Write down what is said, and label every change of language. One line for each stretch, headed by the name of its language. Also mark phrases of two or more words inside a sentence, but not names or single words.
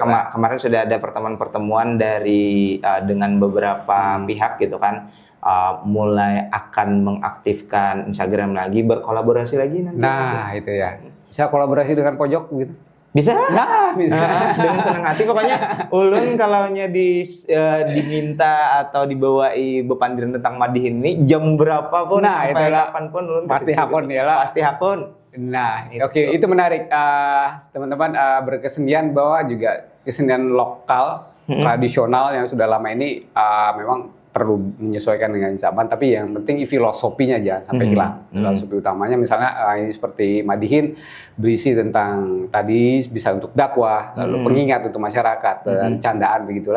Indonesian: kemarin sudah ada pertemuan-pertemuan dari dengan beberapa pihak gitu kan, mulai akan mengaktifkan Instagram lagi, berkolaborasi lagi nanti. Nah, itu ya. Bisa kolaborasi dengan pojok gitu. Bisa? Nah, bisa. Dengan senang hati pokoknya.
Banjar: Ulun kalau diminta atau dibawai bepandiran tentang madihin ini jam berapapun sampai kapanpun ulun pasti hakun ya lah. Pasti hakun.
Indonesian: Nah, oke, itu menarik. Teman-teman berkesenian bahwa juga kesenian lokal tradisional yang sudah lama ini memang perlu menyesuaikan dengan zaman, tapi yang penting filosofinya jangan sampai hilang. Filosofi utamanya misalnya ini seperti madihin berisi tentang tadi bisa untuk dakwah, lalu pengingat untuk masyarakat, dan candaan begitulah.